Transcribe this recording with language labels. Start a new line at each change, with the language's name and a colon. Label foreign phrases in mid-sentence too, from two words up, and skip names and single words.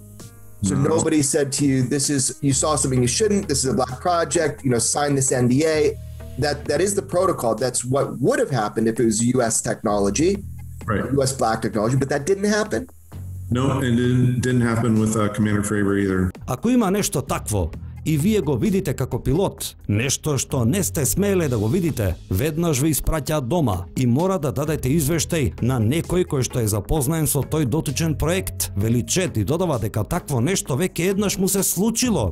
English: So nobody said to you, you saw something you shouldn't. This is a black project. Sign this NDA. That is the protocol. That's what would have happened if it was U.S. technology, right? U.S. black technology, but that didn't happen. No, and it didn't happen with Commander Fravor either.
Macedonian: Ако има нешто такво и вие го видите како пилот, нешто што не сте смеле да го видите, веднаш ви испраќаат дома и мора да дадете извештај на некој кој што е запознаен со тој дотичен проект. Вели Чет и додава дека такво нешто веќе еднаш му се случило.